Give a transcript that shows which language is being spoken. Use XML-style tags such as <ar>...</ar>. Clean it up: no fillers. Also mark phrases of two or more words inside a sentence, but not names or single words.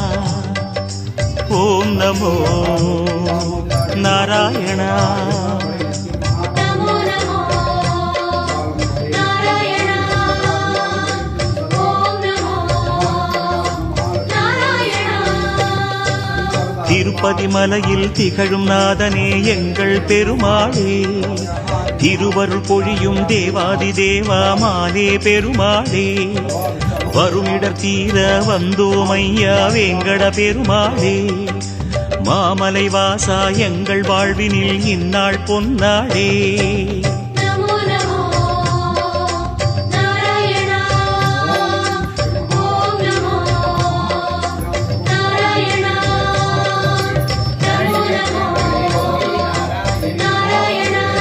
<sa>ॐ नमो नारायण। नमो नमो नारायण। ॐ नमो नारायण।</sa> <ta>திருப்பதி மலையில் திகழும் நாதனே எங்கள் பெருமாளே, திருவருள் பொழியும் தேவாதி தேவா மாலே பெருமாளே, வருமிடர் தீர வந்தோம் ஐயா வேங்கட பெருமாளே, மாமலை வாசா எங்கள் வாழ்வினில் இந்நாள் பொன்னாளே.</ta> <sa>नमो नमो नारायण। ॐ नमो नारायण। नमो नमो नारायण।</sa>